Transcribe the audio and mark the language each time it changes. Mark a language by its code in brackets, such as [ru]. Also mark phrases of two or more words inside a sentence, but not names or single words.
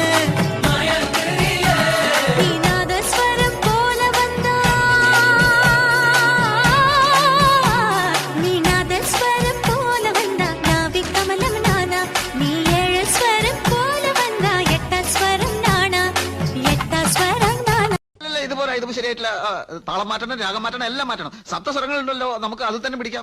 [ta] நீ நாதஸ்வரம் போல வந்தா நீ நாதஸ்வரம் போல வந்தா நாவி கமலம் நானா நீ ஏழு ஸ்வரம் போல வந்தா எட்டாஸ்வரம் நானா எட்டாஸ்வரம் நானா [ml] ഇത് പോരാ ഇത് ശരിയായിട്ടില്ല താളം മാറ്റണം രാഗം മാറ്റണം എല്ലാം മാറ്റണം സപ്തസ്വരങ്ങളുണ്ടല്ലോ നമുക്ക് അത് തന്നെ പിടിക്കാം